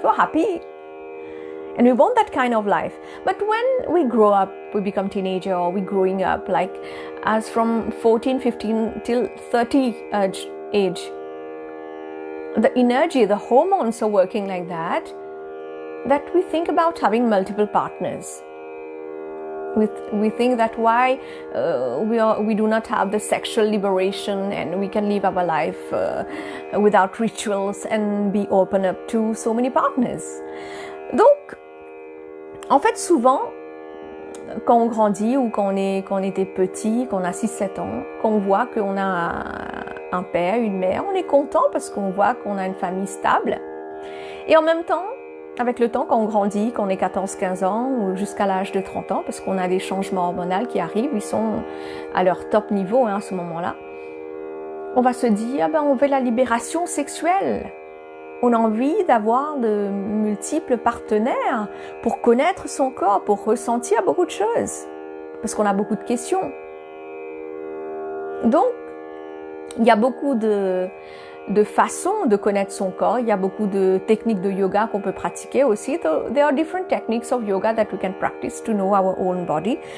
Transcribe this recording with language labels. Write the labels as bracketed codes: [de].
[en] We're happy and we want that kind of life. But when we grow up, we become teenager or we're growing up, like as from 14, 15 till 30 age, the energy, the hormones are working like that we think about having multiple partners. We think that why we do not have the sexual liberation and we can live our life without rituals and be open up to so many partners. [fr] Donc, en fait, souvent, quand on grandit ou quand on était petit, qu'on a 6-7 ans, qu'on voit qu'on a un père, une mère, on est content parce qu'on voit qu'on a une famille stable. Et en même temps, avec le temps, quand on grandit, quand on est 14-15 ans ou jusqu'à l'âge de 30 ans, parce qu'on a des changements hormonaux qui arrivent, ils sont à leur top niveau à ce moment-là, on va se dire, on veut la libération sexuelle. On a envie d'avoir de multiples partenaires pour connaître son corps, pour ressentir beaucoup de choses, parce qu'on a beaucoup de questions. Donc, il y a beaucoup de façons de connaître son corps. Il y a beaucoup de techniques de yoga qu'on peut pratiquer aussi. [en] There are different techniques of yoga that we can practice to know our own body.